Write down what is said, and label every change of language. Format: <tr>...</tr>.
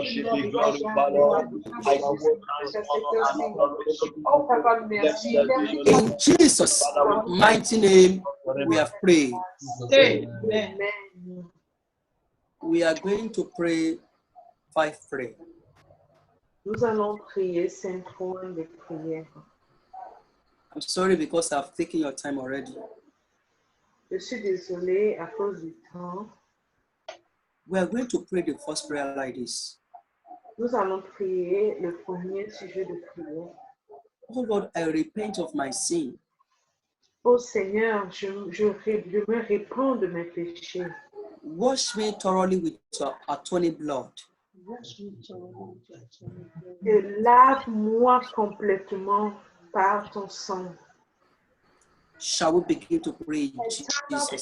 <en>worship you, glorify, Lord. I give you thanks, honor, and adoration.</en> <fr>Oh, Papa, merci.</fr> <en>Blessed be your name. In Jesus' mighty name, we have prayed. Amen. We are going to pray 5 prayers.</en> <fr>Nous allons prier 5 points de prière.</fr> <en>I'm sorry because I've taken your time already.</en> <fr>Je suis désolée à cause du temps.</fr> <en>We are going to pray the first prayer like this.</en> <fr>Nous allons prier le premier sujet de prière.</fr> <en>Oh Lord, I repent of my sin.</en> <fr>Oh Seigneur, je me répands de mes péchés.</fr> <en>Wash me thoroughly with your atoning blood.</en> <fr>Et lave-moi complètement par ton sang.</fr> <en>Shall we begin to pray in Jesus' name?</en>